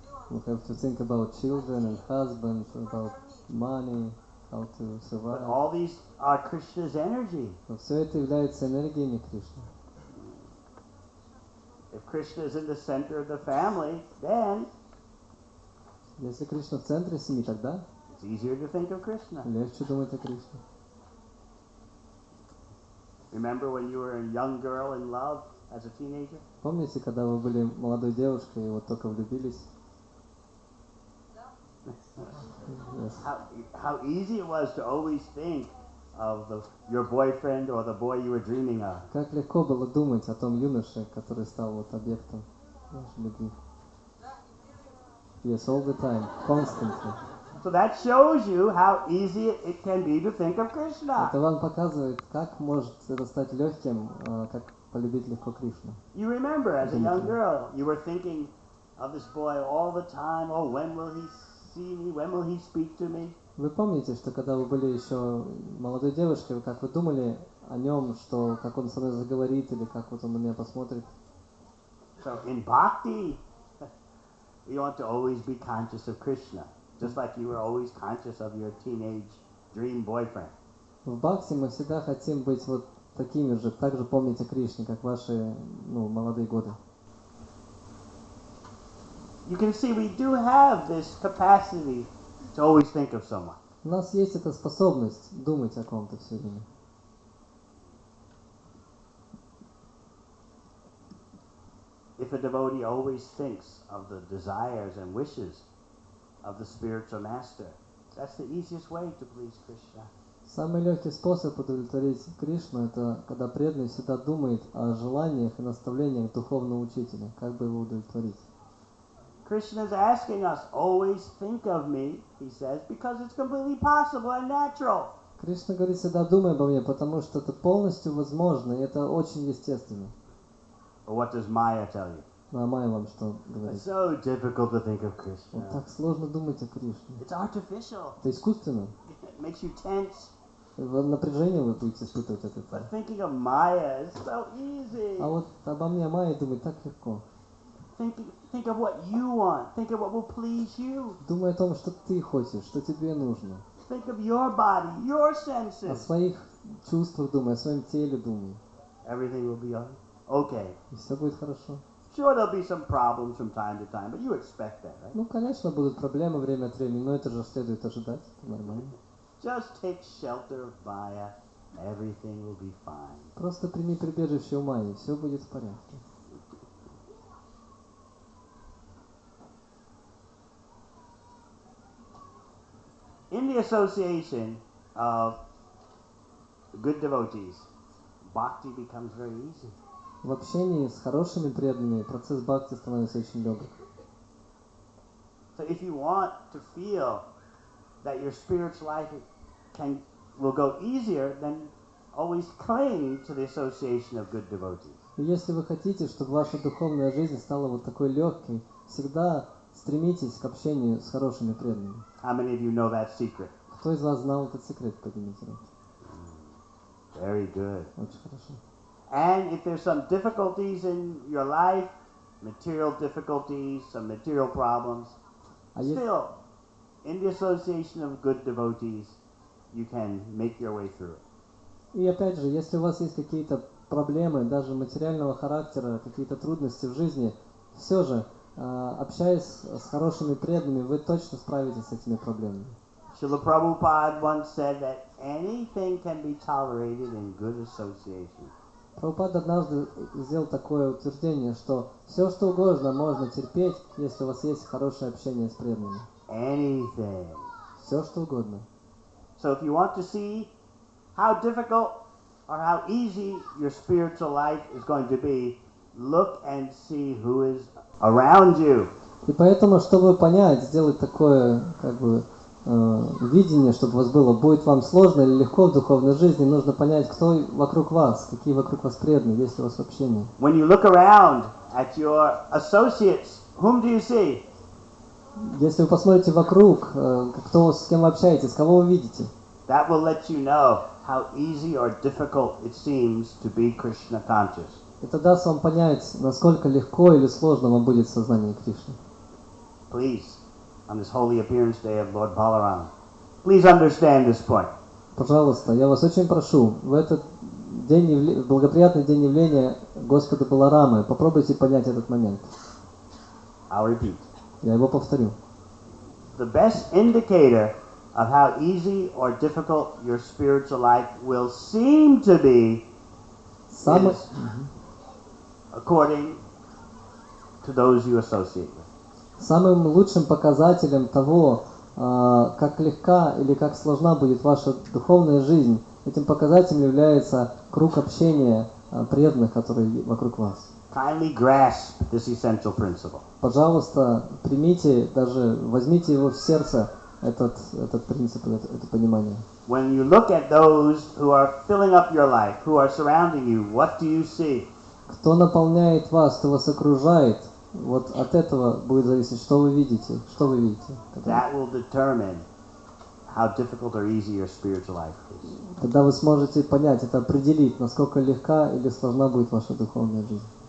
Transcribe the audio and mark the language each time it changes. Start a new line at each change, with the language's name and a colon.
English: We have to think about children and husbands, about money, how to But survive. all these are Krishna's energy.
Russian: Но все это является энергиями Кришны.
English: If Krishna is in the center of the family, then
Russian: Если Кришна в центре семьи, тогда
English: it's easier to think of Krishna.
Russian: легче думать о Кришне.
English: Remember when you were a young girl in love as a teenager?
Russian: Помните, когда вы были молодой девушкой и вот только влюбились?
English: Yes. How easy it was to always think of your boyfriend or the boy you were dreaming of.
Russian: Как легко было думать о том юноше, который стал вот объектом вашей любви.
English: Yes, all the time, constantly. So that shows you how easy it can be to think of Krishna.
Russian: Это вам показывает, как может это стать легким, как полюбить легко Кришну.
English: You remember as a young girl, you were thinking of this boy all the time. Oh, when will he see me? When will he speak to me?
Russian: Вы помните, что когда вы были еще молодой девушкой, как вы думали о нем, что как он со мной заговорит или как вот он на меня посмотрит?
English: So in bhakti, you want to always be conscious of Krishna, just like you were always conscious of your teenage dream boyfriend.
Russian: В бхакти мы всегда хотим быть вот такими же, также помнить о Кришне, как ваши молодые годы.
English: You can see we do have this capacity to always think of someone.
Russian: У нас есть эта способность думать о ком-то все время.
English: If a devotee always thinks of the desires and wishes of the spiritual master, that's the easiest way to please Krishna.
Russian: Самый легкий способ удовлетворить Кришну — это когда преданный всегда думает о желаниях и наставлениях духовного учителя, как бы его удовлетворить.
English: Krishna is asking us, always think of me, he says, because it's completely possible and natural.
Russian: Кришна говорит, всегда думай обо мне, потому что это полностью возможно, и это очень естественно.
English: But what does Maya tell you?
Russian: Ну а Майя вам что
English: It's
Russian: говорит?
English: so difficult to think of
Russian: Вот
English: Krishna.
Russian: так сложно думать о Кришне.
English: It's artificial.
Russian: Это искусственно.
English: It makes you tense.
Russian: Напряжение вы будете испытывать от этого.
English: But thinking of Maya is so easy.
Russian: А вот обо мне Майя думать так легко.
English: Think of what you want. Think of what will please you.
Russian: Думай о том, что ты хочешь, что тебе нужно.
English: Think of your body, your
Russian: О
English: senses.
Russian: своих чувствах думай, о своем теле думай.
English: Everything will be okay.
Russian: И все будет хорошо.
English: Sure, there'll be some problems from time to time, but you expect that, right?
Russian: Ну, конечно, будут проблемы время от времени, но это же следует ожидать. Это нормально.
English: Just take shelter of Maya. Everything will be fine.
Russian: Просто прими прибежище у Майи, все будет в порядке.
English: In the association of good devotees, bhakti becomes very easy.
Russian: В общении с хорошими преданными процесс бхакти становится очень легок.
English: So if you want to feel that your spiritual life will go easier, then always cling to the association of good devotees.
Russian: И если вы хотите, чтобы ваша духовная жизнь стала вот такой легкой, всегда стремитесь к общению с хорошими преданными.
English: How many of you know that secret?
Russian: Кто из вас знал этот секрет, поднимите руку?
English: Very good.
Russian: Очень хорошо.
English: And if there's some difficulties in your life, material difficulties, some material problems, still, in the association of good devotees, you can make your way through it.
Russian: И опять же, если у вас есть какие-то проблемы, даже материального характера, какие-то трудности в жизни, все же, общаясь с хорошими преданными, вы точно справитесь с этими проблемами.
English: Srila Prabhupada once said that anything can be tolerated in good association.
Russian: Прабхупад однажды сделал такое утверждение, что все, что угодно, можно терпеть, если у вас есть хорошее общение с преданными.
English: Anything.
Russian: Все, что угодно.
English: So if you want to see how difficult or how easy your spiritual life is going to be, look and see who is around you.
Russian: И поэтому, чтобы понять, сделать такое, видение, чтобы у вас было, будет вам сложно или легко в духовной жизни, нужно понять, кто вокруг вас, какие вокруг вас преданные, есть ли у вас общение.
English: When you look around at your associates, whom do you see?
Russian: Если вы посмотрите вокруг, кто, с кем вы общаетесь, кого вы видите,
English: That will let you know how easy or difficult it seems to be Krishna conscious.
Russian: это даст вам понять, насколько легко или сложно вам будет в сознании Кришны.
English: Please, on this holy appearance day of Lord Balaram, please understand this point.
Russian: Пожалуйста, я вас очень прошу, в этот день, благоприятный день явления Господа Баларамы, попробуйте понять этот момент.
English: I'll repeat.
Russian: Я его повторю.
English: The best indicator of how easy or difficult your spiritual life will seem to be
Russian: Самый,
English: is according to those you associate with.
Russian: самым лучшим показателем того, как легка или как сложна будет ваша духовная жизнь, этим показателем является круг общения преданных, которые вокруг вас.
English: Kindly grasp this essential principle.
Russian: Пожалуйста, примите, даже возьмите его в сердце, этот принцип, это понимание.
English: When you look at those who are filling up your life, who are surrounding you, what do you see?
Russian: Кто наполняет вас, кто вас окружает, Вот от этого будет зависеть, что вы видите,
English: That will determine how difficult or easy your spiritual life is.
Russian: Тогда вы сможете понять, это определить, насколько легка или сложна будет ваша духовная жизнь.